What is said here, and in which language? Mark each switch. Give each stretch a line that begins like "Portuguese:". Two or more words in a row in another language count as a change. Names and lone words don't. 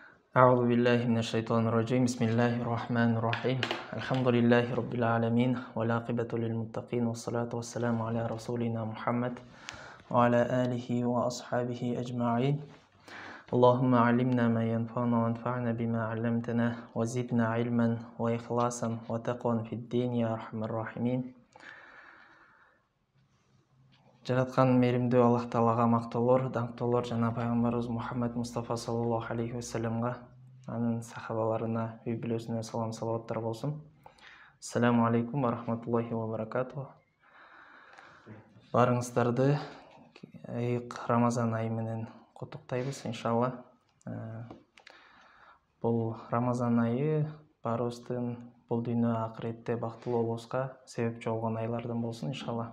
Arabic: أعوذ بالله من الشيطان الرجيم بسم الله الرحمن الرحيم الحمد لله رب العالمين والعاقبة للمتقين والصلاة والسلام على رسولنا محمد وعلى آله وأصحابه أجمعين اللهم علمنا ما ينفعنا وانفعنا بما علمتنا وزدنا علما وإخلاصا وتقوى في الدين يا أرحم الراحمين.
Kyrgyz: Жараткан мейримдүү Аллах Таалага мактоолор, даңктоолор жана пайгамбарыбыз Мухаммад Мустафа
Arabic: صلى الله عليه وسلم,
Kyrgyz: анын сахабаларына, үй бүлөсүнө салам салаваттар болсун.
Arabic: السلام عليكم و رحمة الله و بركاته.
Kyrgyz: Барыңыздарды ыйык Рамазан айы менен куттуктайбыз иншалла. Бул Рамазан айы баарыбыздын бул дүйнө акыретте бактылуу болуубузга себепчи болгон айлардан болсун иншалла.